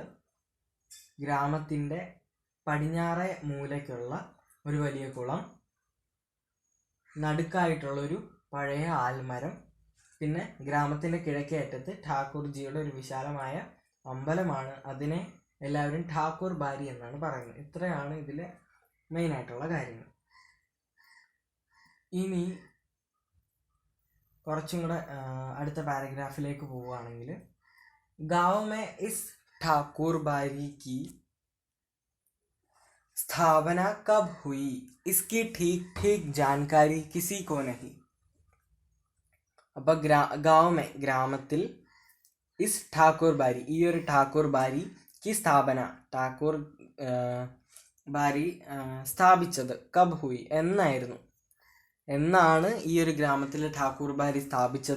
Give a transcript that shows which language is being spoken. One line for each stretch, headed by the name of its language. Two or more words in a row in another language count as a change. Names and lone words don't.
Malayalam: ഗ്രാമത്തിൻ്റെ പടിഞ്ഞാറേ മൂലയ്ക്കുള്ള ഒരു വലിയ കുളം, നടുക്കായിട്ടുള്ളൊരു പഴയ ആൽമരം, പിന്നെ ഗ്രാമത്തിൻ്റെ കിഴക്കേ അറ്റത്ത് ഠാക്കൂർജിയുടെ ഒരു വിശാലമായ അമ്പലമാണ്. അതിനെ എല്ലാവരും ഠാക്കൂർ ബാരി എന്നാണ് പറയുന്നത്. ഇത്രയാണ് ഇതിലെ മെയിനായിട്ടുള്ള കാര്യങ്ങൾ. ഇനി കുറച്ചും കൂടെ അടുത്ത പാരഗ്രാഫിലേക്ക് പോവുകയാണെങ്കിൽ,
Hindi: गांव में इस ठाकुर बारी की स्थापना कब हुई, इसकी ठीक जानकारी किसी को नहीं.
Malayalam: അപ്പോൾ ഗ്രാമത്തിൽ
Hindi: इस ठाकुर बारी,
Malayalam: ഈ ഒരു ഠാക്കൂർ ബാരി की സ്ഥാപന, ഠാക്കൂർ ബാരി സ്ഥാപിച്ചത്
Hindi: कब हुई,
Malayalam: എന്നാണ് ഈ ഒരു ഗ്രാമത്തിൽ ഠാക്കൂർ ബാരി സ്ഥാപിച്ചത്.